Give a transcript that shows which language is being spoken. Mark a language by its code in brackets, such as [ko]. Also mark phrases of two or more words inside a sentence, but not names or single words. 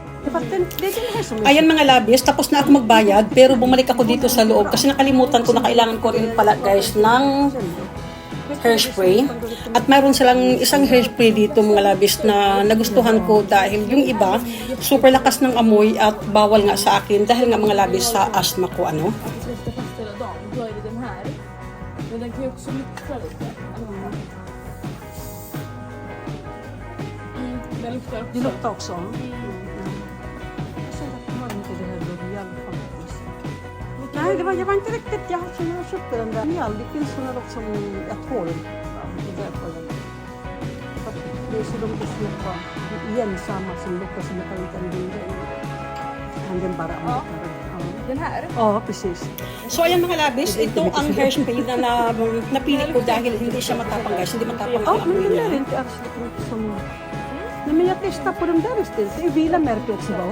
[tl] Ayan mga labis, tapos na ako magbayad, pero bumalik ako dito sa loob kasi nakalimutan ko na kailangan ko rin pala guys ng hairspray. At mayroon silang isang hairspray dito mga labis na nagustuhan ko dahil yung iba, super lakas ng amoy at bawal nga sa akin dahil nga mga labis sa asthma ko ano. [sv] Då är det den här. Men den kan ju också lukta lite. Den luktar också. Det luktar också. Nej, jag var inte riktigt, jag köpte den där. Mjall, det finns sådana dock som ett hål. Det är så de inte släpper ensamma som luktar som jag kan inte ändå. Den bara Den här? Oo, precis. [tl] So ayan mga labis, ito ang hairspray na napili ko dahil hindi siya matapang guys, hindi matapang ang amoy niya. [sv] Nej, men jag testar på de där istället. Det är Vila-märket också va?